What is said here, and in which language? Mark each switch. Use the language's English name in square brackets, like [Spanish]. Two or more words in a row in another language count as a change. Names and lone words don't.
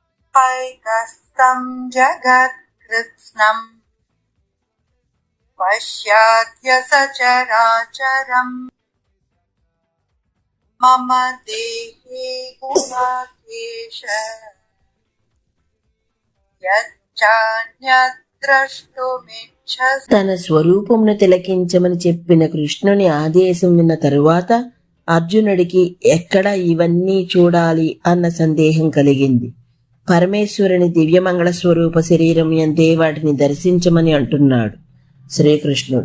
[Sanskrit] हैकस्तं जगत्कृत्स्नं पश्याद्य सचराचरम् मम देहे गुणाकेश यच्चान्यद्द्रष्टुमिच्छसि। [Telugu] తన స్వరూపమును తిలకించమని చెప్పిన కృష్ణుని ఆదేశం విన్న తరువాత అర్జునుడికి ఎక్కడ ఇవన్నీ చూడాలి అన్న సందేహం కలిగింది. పరమేశ్వరుని దివ్యమంగళ స్వరూప శరీరం ఎంతే వాటిని దర్శించమని అంటున్నాడు శ్రీకృష్ణుడు.